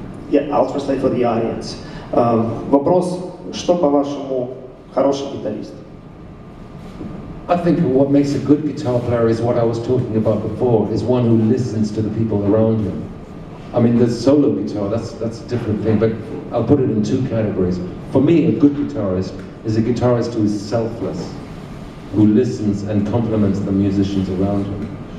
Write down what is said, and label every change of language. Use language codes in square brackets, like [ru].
[en] Yeah, I'll translate for the audience. [ru] Вопрос, что по-вашему хороший гитарист? [en] I think what makes a good guitar player is what I was talking about before, is one who listens to the people around him. I mean, there's solo guitar, that's a different thing, but I'll put it in two categories. For me, a good guitarist is a guitarist who is selfless, who listens and compliments the musicians around him.